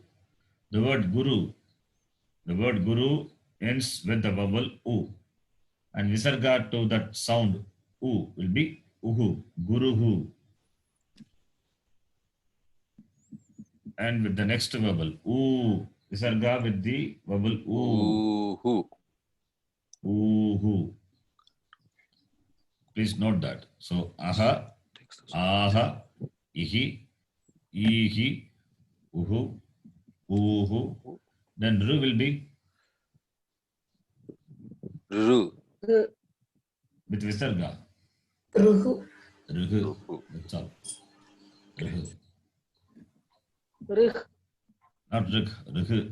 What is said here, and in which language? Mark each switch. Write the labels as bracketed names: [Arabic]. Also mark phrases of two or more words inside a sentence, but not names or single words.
[English] The word Guru ends with the vowel U. And Visarga to that sound U will be Uhu. Guruhu. And with the next vowel U. Visarga with the vowel U. Uhu. Uhu. Please note that. So aha, aha, ihi, ihi, uhu, uhu. Then ru will be Ru. with Visarga. Ruhu. Ruhu. Ruhu. That's all. Ruhu. Rih. Not ruk, ruhu.